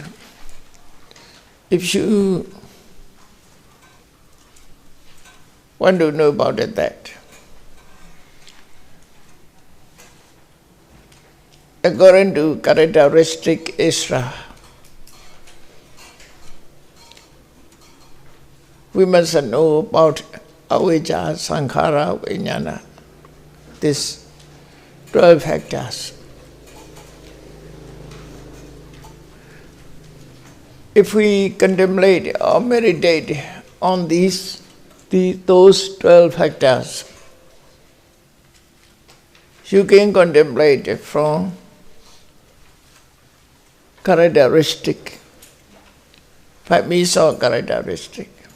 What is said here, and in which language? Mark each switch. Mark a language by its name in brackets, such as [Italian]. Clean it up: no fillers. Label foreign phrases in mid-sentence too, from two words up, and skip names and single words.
[English] If you want to know about that, according to characteristic Isra, we must know about [Pali] avijja, sankhara, vijnana, [English] these 12 factors. If we contemplate or meditate on those 12 factors, you can contemplate from characteristic, 5 means of characteristic.